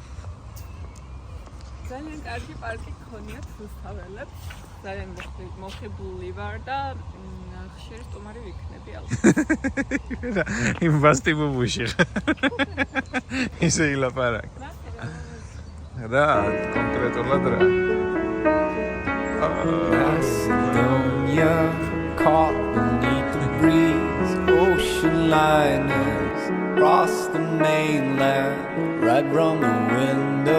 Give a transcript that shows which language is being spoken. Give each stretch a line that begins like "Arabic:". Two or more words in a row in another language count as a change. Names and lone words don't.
Georgian: ძალიან კარგი პარკი გქონიათ რუსთაველებს. ძალიან მოხიბლული ვარ და ხშირი სტუმარი ვიქნები ალბათ. იმ ბასტი ბუბუში. ისე ილაპარაკ. რა, კონკრეტულად რა.
English: Macedonia, caught beneath the breeze, ocean liners across the mainland, right from the window.